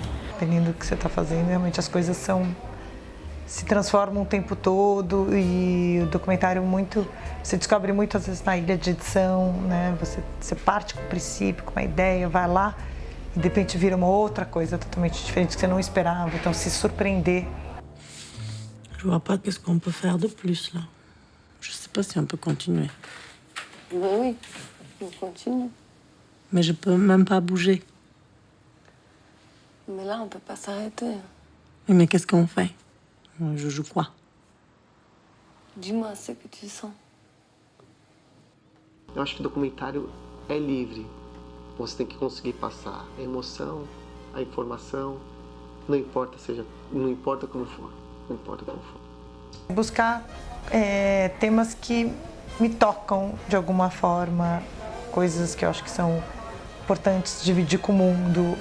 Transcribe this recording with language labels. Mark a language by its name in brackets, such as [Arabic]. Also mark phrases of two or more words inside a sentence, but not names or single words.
[Portuguese] Dependendo do que você está fazendo, realmente as coisas se transformam o tempo todo e o documentário você descobre muito às vezes na ilha de edição, né? Você parte com o princípio, com uma ideia, vai lá e de repente vira uma outra coisa totalmente diferente que você não esperava, então se surpreender. [French] Je vois pas qu'est-ce qu'on peut faire de plus là. Je sais pas si on peut continuer. Oui, on continue. Mais je peux même pas bouger. Mais là, on peut pas s'arrêter. Oui, mais qu'est-ce qu'on fait? Je joue quoi? Dis-moi ce que tu sens. [Portuguese] Eu acho que o documentário é livre. Você tem que conseguir passar a emoção, a informação, não importa como for. Não importa como for. Buscar temas que me tocam de alguma forma, coisas que eu acho que são importantes dividir com o mundo.